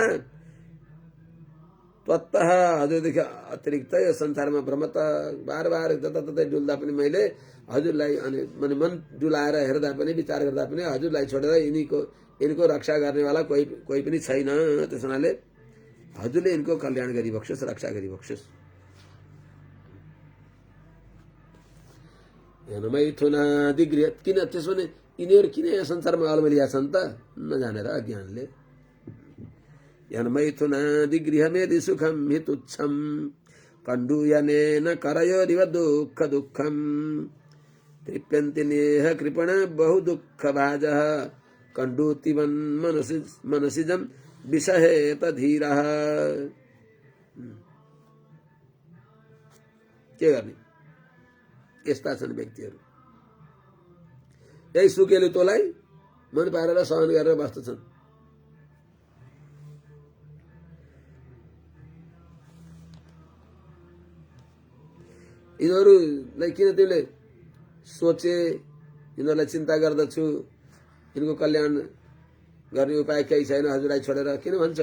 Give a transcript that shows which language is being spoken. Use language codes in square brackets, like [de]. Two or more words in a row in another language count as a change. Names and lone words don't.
[ne] त्वत्तः हजुरदेखि अतिरिक्त यो संसारमा भ्रमत बार बार जताततै डुल्दा पनि मैले हजुरलाई अनि मन डुलाएर हेर्दा पनि विचार गर्दा पनि हजुरलाई छोडेर यिनको रक्षा गर्नेवाला कोही पनि छैन। त्यस हुनाले हजुरले यिनको कल्याण गरिबक्सोस्, रक्षा गरिबक्सोस्। [sa] मैथुनादि गृह, [ne] किन त्यसो भने यिनीहरू किन यहाँ संसारमा अलमलिया छन् त नजानेर अज्ञानले। [sa] मैथुनादि गृहमेदि सुखम हि तुच्छम कण्डूयनेन करयोरिव दुःख दुःखम तृप्यन्ति नेह कृपण बहु दुःख भाजः कण्डूतिवन् मनसिजं विषहेत धीरः। [ne] के गर्ने, यस्ता छन् व्यक्तिहरू। यही सुकेले तँलाई मन पारेर सहन गरेर बस्दछन्। यिनीहरूलाई किन तिमीले सोचे, यिनीहरूलाई चिन्ता गर्दछु, यिनको कल्याण गर्ने उपाय केही छैन हजुरलाई छोडेर किन भन्छौ?